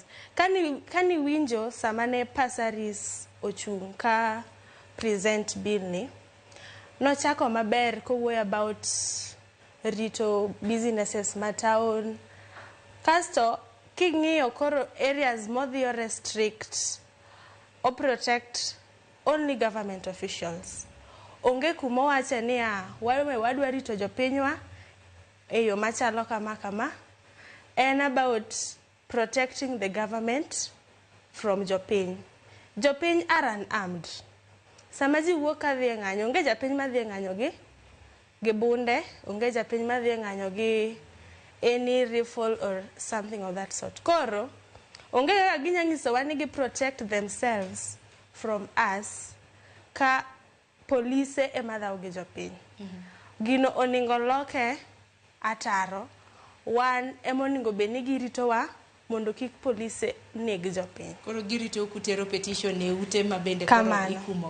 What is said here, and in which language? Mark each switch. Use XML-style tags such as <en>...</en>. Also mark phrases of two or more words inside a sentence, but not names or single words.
<luo>Kani winjo sama ne Pasaris ochung' ka</luo> <en>present bill</en> <luo>ni, nochako maber kowuoyo about rito businesses ma town. Kasto king'iyo koro areas modhi restrict o</luo> <en>protect only government officials.</en> <luo>Onge kuma wache niya wadwa rito jopinywa e yo machalo kama.</luo> <en>En about protecting the government from jopiny.</en> <luo>Jopiny</luo> <en>are unarmed.</en> <luo>Sama ji wuok ka dhi e ng'anyo, onge japiny madhi e ng'anyo gi bunde, onge japiny madhi e ng'anyo gi</luo> <en>any rifle or something of that sort.</en> <luo>Koro, onge kaka ginya nyisowa ni gi</luo> <en>protect themselves from us</en> <luo>ka polise ema dhaw gi jopiny. Gino oningo loke ataro, wan ema oningo bed ni giritowa mondo kik polise neg jopiny. Koro girito kutero petition e ute ma bende koro ikumogo. Kamano.</luo>